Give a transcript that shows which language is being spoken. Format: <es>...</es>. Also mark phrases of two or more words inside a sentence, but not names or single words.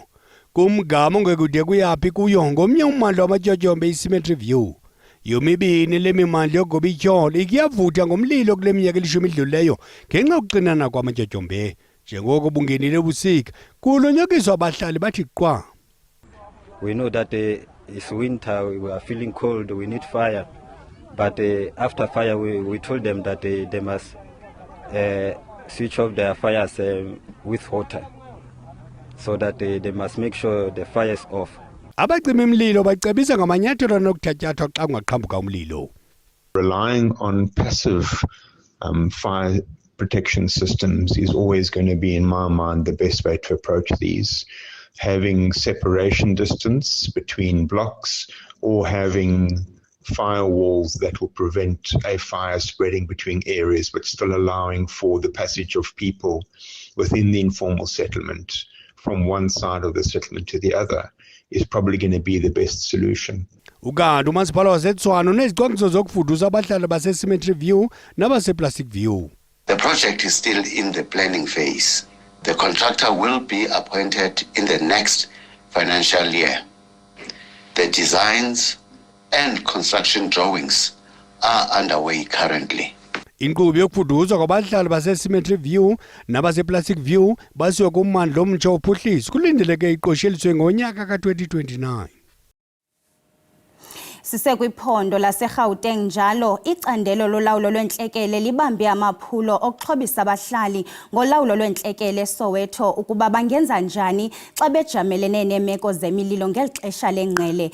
<xh>Kumgama ongekude kuyaphi kuyo ngomnye ummandla wamatyotyombe iCemetery View. Yomibini le mimandla yogoba ityholo ikuyavutha ngomlilo kule minyaka elishumi idlulileyo ngenxa yokuxinana kwamatyotyombe. Njengoko bungenile ubusika kulonyakiswa abahlali bathi qwa.</xh> <en>We know that it's winter, we are feeling cold, we need fire. But after fire, we told them that they must switch off their fires with water, so that they must make sure the fire is off.</en> <xh>Abacima imlilo bacebisa ngamanyathelo anokuthatyathwa xa kungaqhambuka umlilo.</xh> <en>Relying on passive fire protection systems is always going to be, in my mind, the best way to approach these. Having separation distance between blocks or having firewalls that will prevent a fire spreading between areas but still allowing for the passage of people within the informal settlement from one side of the settlement to the other is probably going to be the best solution.</en> <xh>Ukanti umasipala waseTshwane unezicwangciso zokufudusa abahlali baseCemetery View nabasePlastic View.</xh> <en>The project is still in the planning phase. The contractor will be appointed in the next financial year. The designs and construction drawings are underway currently.</en> <xh>Inkqubo yokufuduswa kwabahlali baseCemetery View nabasePlastic View basiwa kummandla omtsha wophuhliso kulindeleke iqosheliswe ngonyaka ka-2029. Sisekwiphondo laseGauteng njalo icandelo lolawulo lwentlekele libambe amaphulo okuxhobisa abahlali ngolawulo lwentlekele eSoweto ukuba bangenza njani xa bejamelene neemeko zemililo ngeli xesha lengqele.</xh>